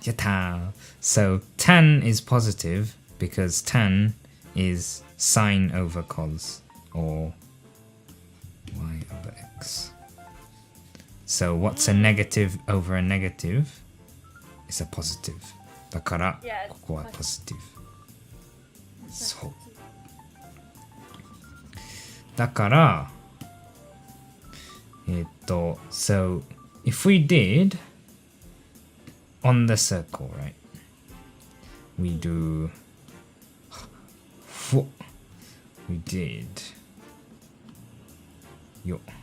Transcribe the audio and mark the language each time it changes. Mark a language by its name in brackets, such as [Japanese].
[English] Yatta! So tan is positive because tan is sine over cos, or y over x. So what's a negative over a negative is a positive. [Japanese] だから、ここは positive. そう。 [English] だから、so if we did on the circle, right? We do we did yo.